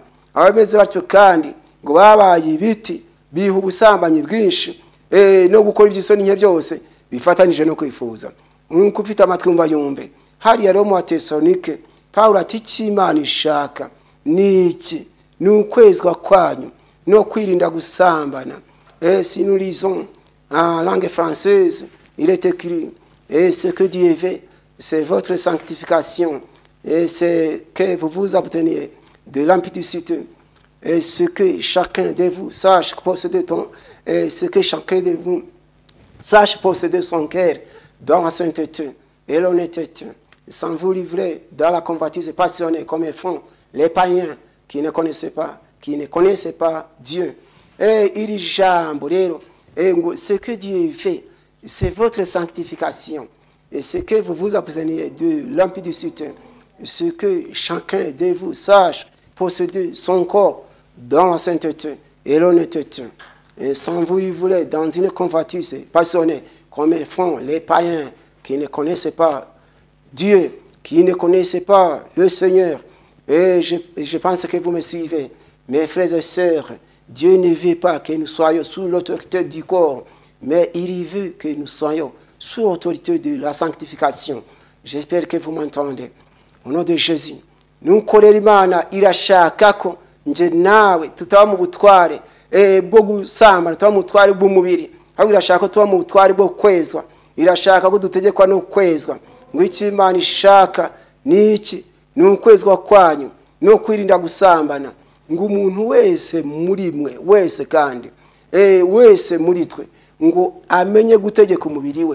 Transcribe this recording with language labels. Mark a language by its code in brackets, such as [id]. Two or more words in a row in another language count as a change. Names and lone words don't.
[rw] Abameze batyo kandi ngo babaye ibiti, biha ubusambanyi bwinshi, no gukora iby'isoni nke byose bifatanije no kwifuza. Nk'uko ufite amatwi yumva yumve. Hariya rero mu Batesalonike Pawulo ati cy'Imana ishaka ni iki? Ni ukwezwa kwanyu no kwirinda gusambana. [fr] Si nous lisons en langue française, il est écrit, et ce que Dieu veut, c'est votre sanctification, et c'est que vous vous obteniez de l'impudicité, et ce que chacun de vous sache posséder son cœur dans la sainteté et l'honnêteté, sans vous livrer dans la convoitise passionnée comme font les païens qui ne connaissaient pas Dieu. [rw] Et iri jambo rero, [fr] ce que Dieu fait, c'est votre sanctification, et ce que vous vous abstenez de l'impudicité, ce que chacun de vous sache posséder son corps dans la sainteté et l'honnêteté, et sans vous livrer dans une convoitise passionnée comme font les païens qui ne connaissaient pas Dieu, qui ne connaissaient pas le Seigneur. Et je pense que vous me suivez, mes frères et sœurs. Dieu ne veut pas que nous soyons sous l'autorité du corps, mais il veut que nous soyons sous l'autorité de la sanctification. J'espère que vous m'entendez. Au nom de Jésus, nous [rw] korera Imana irashaka ko nje nawe tutaba mu butware bwo gusambana, tutaba mu butware bw'umubiri, ahubwo irashaka ko tuba mu butware bwo kwezwa. Irashaka ko dutegekwa no kwezwa. Ngo icyo Imana ishaka ni iki? Ni ukwezwa kwanyu no kwirinda gusambana, ngo umuntu wese muri mwe, wese kandi wese muri twe, ngo amenye gutegeka umubiri we.